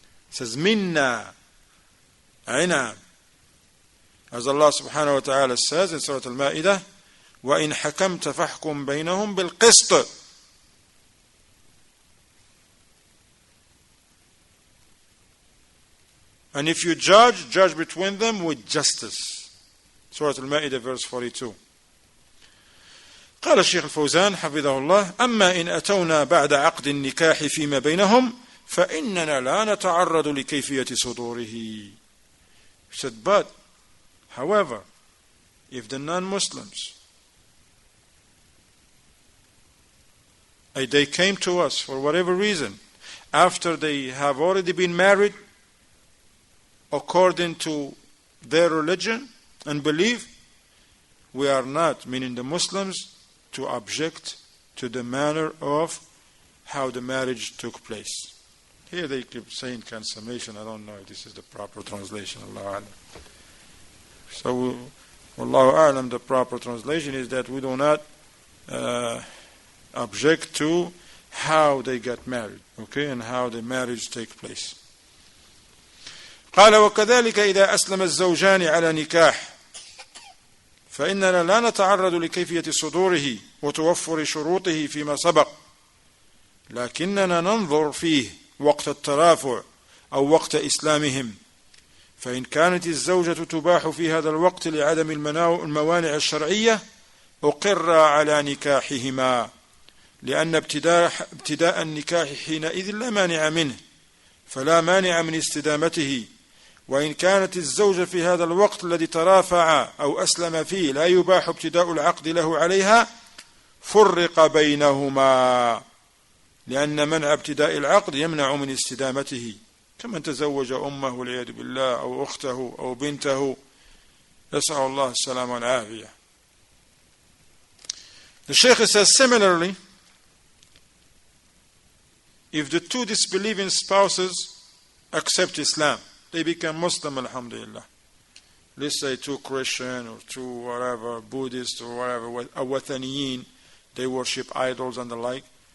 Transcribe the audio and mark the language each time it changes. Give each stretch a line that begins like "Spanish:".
English: It says, minna, aina. As Allah subhanahu wa ta'ala says in Surah al-Ma'idah,
Arabic: وَإِنْ حَكَمْتَ فَحْكُمْ بَيْنَهُمْ بِالْقِسْطِ.
English: And if you judge between them with justice. Surah al-Ma'idah verse 42.
Arabic: قال الشيخ الفوزان حفظه الله: أما إن أتونا بعد عقد النكاح فيما بينهم فإننا لا نتعرض لكيفية صدوره.
English: He said, but, however, if the non-Muslims, they came to us for whatever reason, after they have already been married, according to their religion and belief, we are not, meaning the Muslims, to object to the manner of how the marriage took place. Here they keep saying consummation. I don't know if this is the proper translation. Allahu A'lam. So, Allahu A'lam, the proper translation is that we do not object to how they get married, okay, and how the marriage take place.
Arabic: قال وكذلك إذا أسلم الزوجان على نكاح فإننا لا نتعرض لكيفية صدوره وتوفر شروطه فيما سبق، لكننا ننظر فيه وقت الترافع أو وقت إسلامهم، فإن كانت الزوجة تباح في هذا الوقت لعدم الموانع الشرعية أقر على نكاحهما، لأن ابتداء النكاح حينئذ لا مانع منه، فلا مانع من استدامته. وإن كانت الزوجة في هذا الوقت الذي ترافع أو أسلم فيه لا يباح ابتداء العقد له عليها فرق بينهما، لأن منع ابتداء العقد يمنع من استدامته، كمن تزوج أمه والعياذ بالله أو أخته أو بنته، نسأل الله السلامة والعافية.
English: The Shaykh says, similarly, if the two disbelieving spouses accept Islam, they become Muslim, alhamdulillah. Let's say two Christian or two whatever, Buddhist or whatever, Wathaniyin, they worship idols and the like.